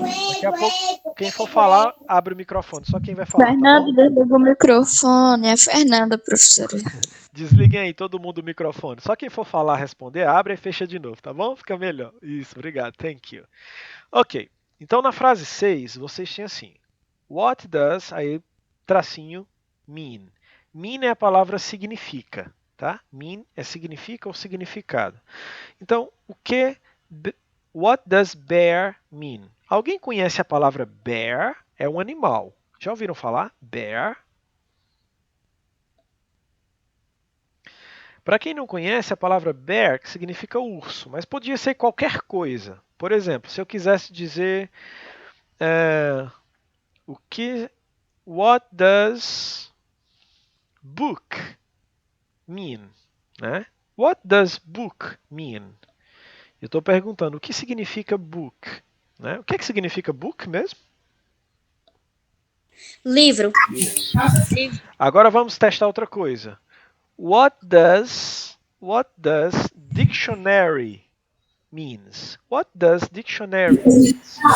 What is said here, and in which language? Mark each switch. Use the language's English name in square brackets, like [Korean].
[Portuguese] Daqui a pouco, quem for falar, abre o microfone. Só quem vai falar, tá Fernanda, bom? desligou o microfone. É a Fernanda, professora. Desliguem aí todo mundo o microfone. Só quem for falar, responder, abre e fecha de novo, tá bom? Fica melhor. Isso, obrigado. [English] Thank you. [Portuguese] Ok. Então, na frase 6, vocês têm assim. [English] What does, [Portuguese] aí, tracinho, [English] mean. [Portuguese] Mean é a palavra significa, tá? Mean é significa ou significado. Então, [English] what does bear mean? [Portuguese] Alguém conhece a palavra bear? É um animal. Já ouviram falar? Bear? Para quem não conhece, a palavra bear que significa urso, mas podia ser qualquer coisa. Por exemplo, se eu quisesse dizer o que, [English] what does book mean, [Portuguese] né? [English] What does book mean? [Portuguese] Eu estou perguntando o que significa book, né? O que é que significa book mesmo? Livro. Agora vamos testar outra coisa. [English] What does dictionary means? What does dictionary means?